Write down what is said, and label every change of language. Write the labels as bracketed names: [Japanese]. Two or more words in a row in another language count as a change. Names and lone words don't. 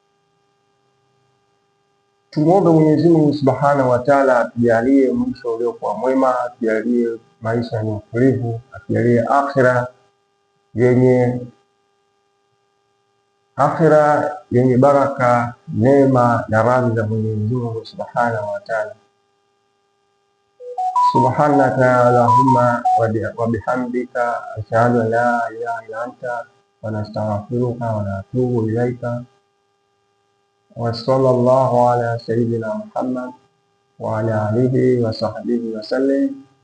[Swahili] Tumuombe Mwenyezi Mungu [Arabic] سبحانه وتعالى [Swahili] atujalie mwisho uliokuwa mwema, atujalie maisha yenye utulivu, atujalie akhira yenye baraka, neema na radhi za Mwenyezi Mungu [Arabic] سبحانه وتعالى. سبحانك اللهم وبحمدك أشهد أن لا إله إلا أنت ونستغفرك ونتوب إليك. وصلى الله على سيدنا محمد وعلى آله وصحبه وسلم.